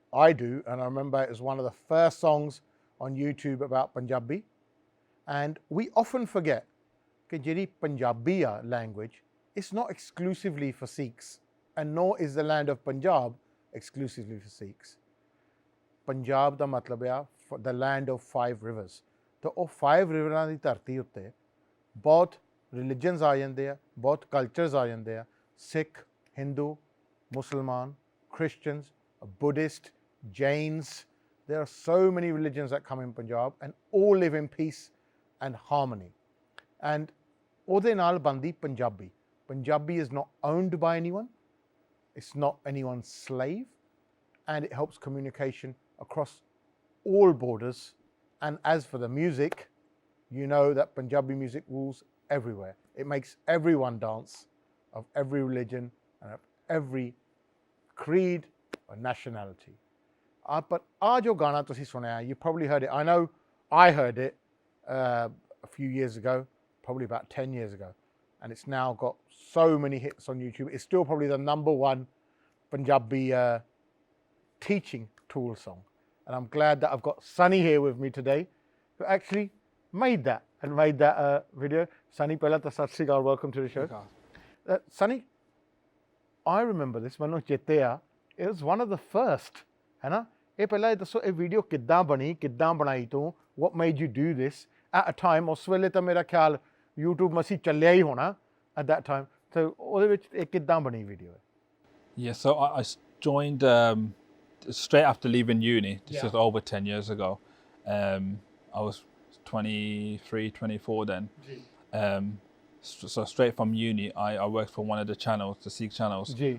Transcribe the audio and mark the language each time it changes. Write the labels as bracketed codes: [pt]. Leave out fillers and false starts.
[en] I do, and I remember it was one of the first songs on YouTube about Punjabi. And we often forget that jiri Punjabi language is not exclusively for Sikhs, and nor is the land of Punjab exclusively for Sikhs. [pa] Punjab da matlab hai [en] the land of 5 rivers. [pa] तो ਉਹ 5 ਰਿਵਰਾਂ ਦੀ ਧਰਤੀ ਉੱਤੇ ਬਹੁਤ ਰਿਲੀਜਨਸ ਆ ਜਾਂਦੇ ਆ, ਬਹੁਤ cultures ਆ ਜਾਂਦੇ ਆ, ਸਿੱਖ, Hindu, Muslim, Christians, Buddhist, Jains. [en] There are so many religions that come in Punjab and all live in peace and harmony. [pa] And ਉਹਦੇ ਨਾਲ ਬਣਦੀ Punjabi. [en] Punjabi is not owned by anyone. It's not anyone's slave. And it helps communication across all borders. And as for the music, you know that Punjabi music rules everywhere. It makes everyone dance, of every religion and of every creed or nationality. But [pa] aaj jo gana tusi sunaya, [en] you probably heard it. I know I heard it a few years ago, probably about 10 years ago. And it's now got so many hits on YouTube. It's still probably the #1 Punjabi teaching tool song. And I'm glad that I've got Sunny here with me today, who actually made that video. Sunny, [pa] pehla ta sat sri akal, [en] welcome to the show. Sunny, I remember this, [pa] manu chete aa, [en] it was one of the first, [pa] hai na? ਇਹ ਪਹਿਲਾਂ ਇਹ ਦੱਸੋ ਇਹ video ਕਿੱਦਾਂ ਬਣੀ, ਕਿੱਦਾਂ ਬਣਾਈ ਤੂੰ, [en] what made you do this at a time? [pa] ਉਸ ਵੇਲੇ ਤਾਂ ਮੇਰਾ ਖਿਆਲ YouTube ਮਸੀ ਚੱਲਿਆ ਹੀ ਹੋਣਾ [en] at that time. [pa] So ਉਹਦੇ ਵਿੱਚ ਇਹ ਕਿੱਦਾਂ ਬਣੀ video? [en] Yeah, so I joined straight after leaving uni. This was over 10 years ago. I was 23, 24 then. So straight from uni, I worked for one of the channels, the Sikh channels.